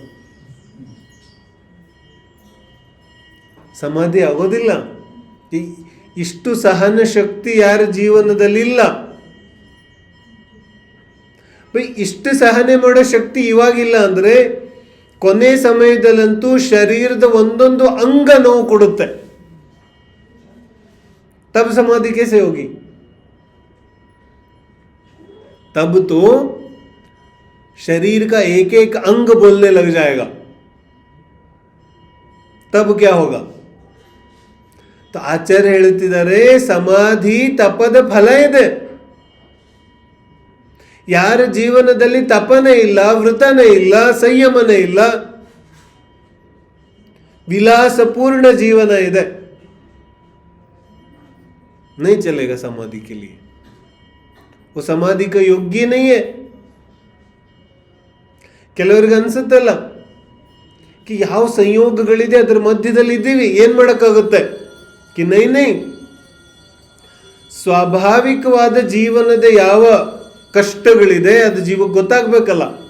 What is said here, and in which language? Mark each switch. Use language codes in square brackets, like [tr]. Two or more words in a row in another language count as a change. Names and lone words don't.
[kn] ಸಮಾಧಿ ಆಗೋದಿಲ್ಲ. ಇಷ್ಟು ಸಹನ ಶಕ್ತಿ ಯಾರ ಜೀವನದಲ್ಲಿ ಇಲ್ಲ. ಇಷ್ಟು ಸಹನೆ ಮಾಡೋ ಶಕ್ತಿ ಇವಾಗಿಲ್ಲ ಅಂದ್ರೆ ಕೊನೆ ಸಮಯದಲ್ಲಂತೂ ಶರೀರದ ಒಂದೊಂದು ಅಂಗ ನೋವು ಕೊಡುತ್ತೆ. [hi] तब समाधि कैसे होगी? तब तो शरीर का एक एक अंग बोलने लग जाएगा. तब क्या होगा? [kn] तो ಆಚಾರ್ಯ ಹೇಳ್ತಿದ್ದಾರೆ, ಸಮಾಧಿ ತಪದ ಫಲ ಇದೆ. ಯಾರ ಜೀವನದಲ್ಲಿ ತಪನೇ ಇಲ್ಲ, ವೃತನೇ ಇಲ್ಲ, ಸಂಯಮನೇ ಇಲ್ಲ, ವಿಲಾಸಪೂರ್ಣ ಜೀವನ ಇದೆ, [hi] नहीं चलेगा समाधि के लिए, वो समाधि का योग्य नहीं है. [kn] ಕೆಲವರಿಗೆ ಅನ್ಸುತ್ತಲ್ಲ ಕಿ ಯಾವ ಸಂಯೋಗಗಳಿದೆ ಅದರ ಮಧ್ಯದಲ್ಲಿ ಇದ್ದೀವಿ, ಏನ್ ಮಾಡಕ್ಕಾಗುತ್ತೆ ಕಿ [hi] नहीं नहीं. [kn] ಸ್ವಾಭಾವಿಕವಾದ ಜೀವನದ ಯಾವ ಕಷ್ಟಗಳಿದೆ ಅದು ಜೀವಕ್ಕೆ ಗೊತ್ತಾಗ್ಬೇಕಲ್ಲ.